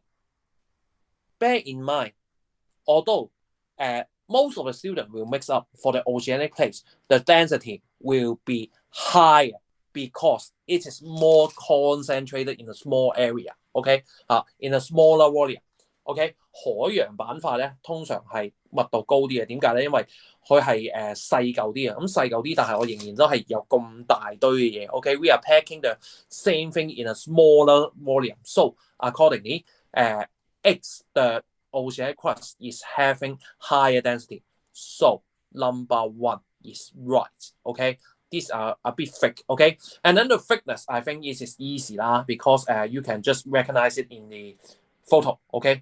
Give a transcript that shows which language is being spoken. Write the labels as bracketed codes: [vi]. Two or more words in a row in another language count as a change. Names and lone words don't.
[en] Bear in mind, although most of the students will mix up for the oceanic place, the density will be higher because it is more concentrated in a small area. Okay, in a smaller volume. [yue] OK， 海洋板塊咧通常係密度高啲嘅，點解咧？因為佢係細嚿啲啊，咁細嚿啲，但係我仍然都係有咁大堆嘅嘢。OK， [en] we are packing the same thing in a smaller volume. So accordingly, X the oceanic crust is having higher density. So number one is right. OK. These are a bit thick, okay? And then the thickness, I think it is easy because you can just recognize it in the photo, okay?